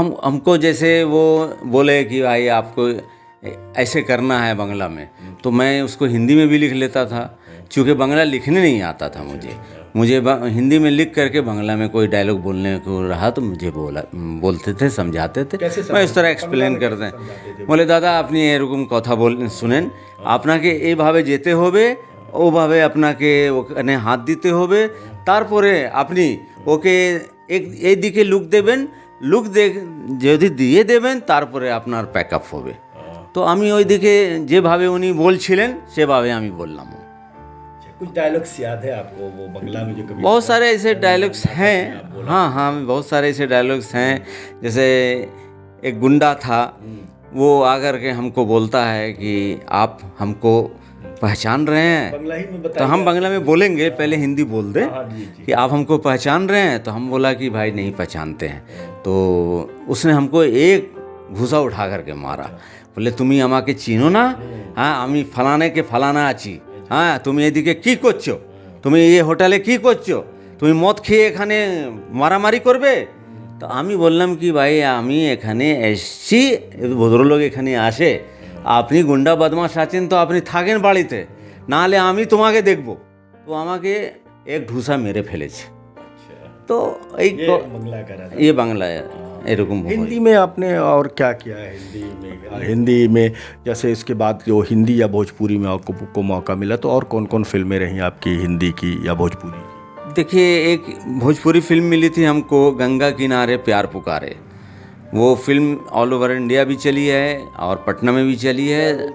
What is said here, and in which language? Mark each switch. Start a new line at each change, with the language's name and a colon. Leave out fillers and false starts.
Hindi: हमको जैसे वो बोले कि भाई आपको ऐसे करना है बांग्ला में, तो मैं उसको हिंदी में भी लिख लेता था, क्योंकि बांग्ला लिखने नहीं आता था मुझे हिंदी में लिख करके बांग्ला में कोई डायलॉग बोलने को रहा तो मुझे बोलते थे, समझाते थे। मैं इस तरह एक्सप्लेन करते हैं, बोले
Bangla: दादा अपनी एरकम कथा बोल सुनें, আপনাকে এইভাবে যেতে হবে, ওভাবে আপনাকে ওখানে হাত দিতে হবে, তারপরে আপনি ওকে এই দিকে লুক দেবেন, লুক যদি দিয়ে দেবেন তারপরে আপনার প্যাকআপ হবে। তো আমি ওই দিকে যেভাবে উনি বলছিলেন সেভাবে আমি বললাম।
Hindi: कुछ डायलॉग्स याद है आपको वो बंगला में जो कभी? बहुत सारे ऐसे डायलॉग्स हैं, हाँ, बहुत सारे ऐसे डायलॉग्स हैं। जैसे एक गुंडा था, वो आकर के हमको बोलता है कि आप हमको पहचान रहे हैं, बंगला ही में तो हम बांग्ला में बोलेंगे, पहले हिंदी बोल दें कि आप हमको पहचान रहे हैं। तो हम बोला कि भाई नहीं पहचानते हैं। तो उसने हमको एक घूसा उठा करके मारा, बोले
Bangla: তুমি আমাকে চিনো না, হ্যাঁ আমি ফালানাকে ফালানা আছি, হ্যাঁ তুমি এদিকে কি করছো, তুমি এই হোটেলে কি করছো, তুমি মদ খেয়ে এখানে মারামারি করবে। তো আমি বললাম কি ভাই আমি এখানে এসছি, ভদ্রলোক এখানে আসে, আপনি গুন্ডা বদমাশ আছেন তো আপনি থাকেন বাড়িতে, নাহলে আমি তোমাকে দেখব। তো আমাকে এক ঢুসা মেরে ফেলেছে। তো এই
Hindi: ये बांग्ला
Bangla: এরকম।
Hindi: हिंदी में आपने और क्या किया है? हिंदी में जैसे इसके बाद जो हिंदी या भोजपुरी में आपको मौका मिला तो और कौन कौन फिल्में रही आपकी हिंदी की या भोजपुरी की? देखिए एक भोजपुरी फिल्म मिली थी हमको, गंगा किनारे प्यार पुकारे। वो फिल्म ऑल ओवर इंडिया भी चली है और पटना में भी चली है।